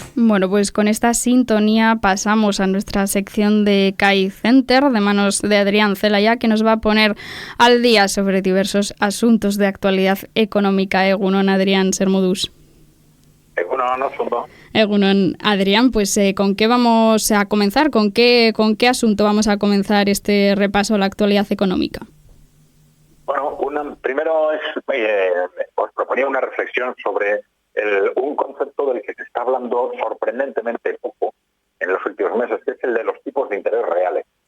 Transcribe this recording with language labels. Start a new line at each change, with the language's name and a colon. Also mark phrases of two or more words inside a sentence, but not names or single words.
Spanish: Bueno, pues con esta sintonía pasamos a nuestra sección de CAI Center, de manos de Adrián Celaya, que nos va a poner al día sobre diversos asuntos de actualidad económica.
Basque: Egunon, Adrián, zer moduz. Egunon, asunto. Egunon,
Spanish: Adrián, pues ¿con qué vamos a comenzar? ¿Con qué asunto vamos a comenzar este repaso a la actualidad económica? Bueno, primero os proponía una reflexión sobre un concepto del que se está hablando sorprendentemente poco en los últimos meses, que es el de los tipos de interés reales.